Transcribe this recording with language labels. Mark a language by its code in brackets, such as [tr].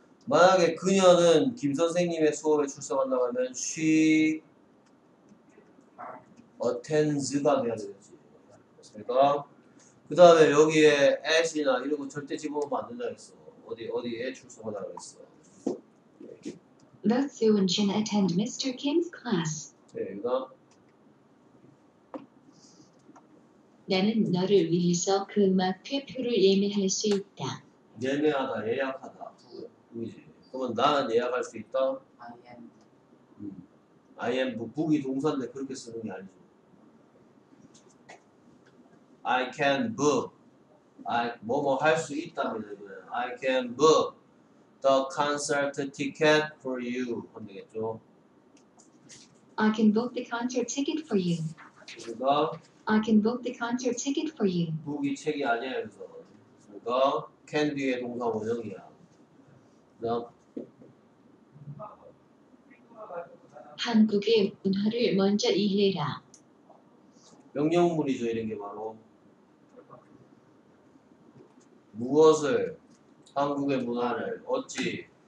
[ko] 만약에 그녀는 김 선생님의 수업에 출석한다고 하면 [en] she attends [ko] 가 돼야 되겠지. 됐습니까? 그 다음에 여기에 at이나 이런 거 절대 집어넣으면 안 된다 그랬어. 어디에 출석하다고 그랬어. [en] Both Sue and Jin attend Mr. Kim's class. [ko] 네, 그다음 나는 너를 위해서 그 음악회 표를 예매할 수 있다. 예매하다, 예약하다. 그지? 그러면 나는 예약할 수 있다. [en] I am [ko] 북이 동사인데 그렇게 쓰는 게 아니죠. [en] I can book. [ko] 뭐뭐 할 수 있답니다. 이거는. [en] I can book the concert ticket for you. [ko] 하면 되겠죠. [en] I can book the concert ticket for you. [ko] 그러니까 [en] I can book the concert ticket for you. [ko] book이 책이 아니야. 그래서 그러니까 can 뒤에 동사 원형이야. 그다음 한국의 문화를 먼저 이해해라. 명령문이죠. 이런 게 바로 무엇을 한국의 문화를 어찌